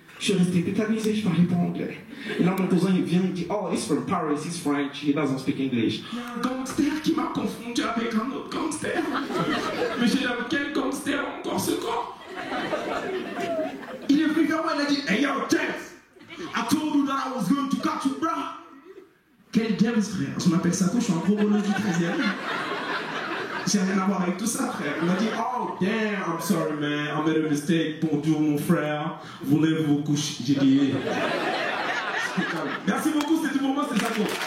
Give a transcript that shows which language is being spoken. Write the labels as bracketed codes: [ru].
[fr] Je suis resté tétanisé, je parlais pas anglais. Et là, mon cousin, il vient, il dit, [en] oh, he's from Paris, he's French, he doesn't speak English. [fr] Il y a un gangster qui m'a confondu avec un autre gangster. Mais j'ai dit, quel gangster encore ce corps? Il est venu vers moi, il a dit, [en] hey yo, James, I told you that I was going to catch you, bro. [fr] Quel James, frère? Je m'appelle Sako, je suis un gros bonhomme du 13e. J'ai rien à voir avec tout ça, frère. Il m'a dit, [en] oh, damn, I'm sorry, man, I made a mistake. [fr] Bonjour, mon frère. Voulez-vous coucher? J'ai dit, merci beaucoup, c'était tout pour moi, c'était Sako.